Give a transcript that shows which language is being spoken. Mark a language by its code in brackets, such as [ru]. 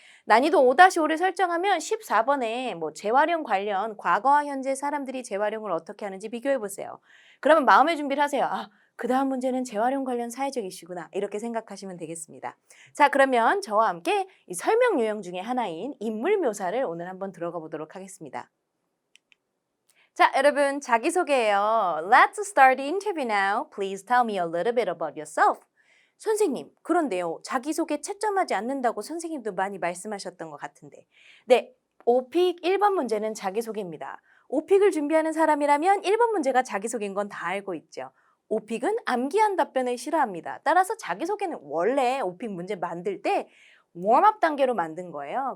[ko] 난이도 5-5를 설정하면 14번에 재활용 관련 과거와 현재 사람들이 재활용을 어떻게 하는지 비교해 보세요. 그러면 마음의 준비를 하세요. 그 다음 문제는 재활용 관련 사회적 이슈구나. 이렇게 생각하시면 되겠습니다. 자, 그러면 저와 함께 이 설명 유형 중에 하나인 인물 묘사를 오늘 한번 들어가 보도록 하겠습니다. 자, 여러분 자기소개예요. [en] Let's start the interview now. Please tell me a little bit about yourself. [ko] 선생님, 그런데요. 자기소개 채점하지 않는다고 선생님도 많이 말씀하셨던 것 같은데. 네, 오픽 1번 문제는 자기소개입니다. 오픽을 준비하는 사람이라면 1번 문제가 자기소개인 건 다 알고 있죠. 오픽은 암기한 답변을 싫어합니다. 따라서 자기소개는 원래 오픽 문제 만들 때 웜업 단계로 만든 거예요.